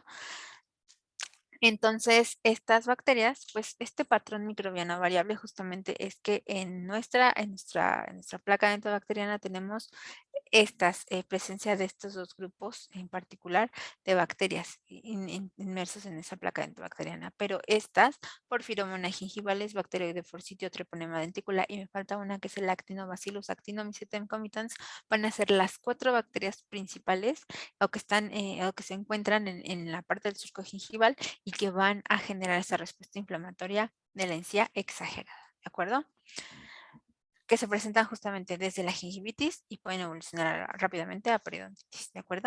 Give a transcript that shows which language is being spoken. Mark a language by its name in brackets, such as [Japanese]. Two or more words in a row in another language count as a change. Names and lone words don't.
[Spanish] Entonces, estas bacterias, pues este patrón microbiano variable justamente es que en nuestra placa dentobacteriana tenemos presencia de estos dos grupos en particular de bacterias inmersas en esa placa dentobacteriana. Pero estas, Porphyromonas gingivales, Bacteroide forsythia, Treponema denticula, y me falta una que es el Actinobacillus actinomycetum comitans, van a ser las 4 bacterias principales o que están o que se encuentran en la parte del surco gingival y que van a generar esa respuesta inflamatoria de la encía exagerada, ¿de acuerdo? Que se presentan justamente desde la gingivitis y pueden evolucionar rápidamente a periodontitis, ¿de acuerdo?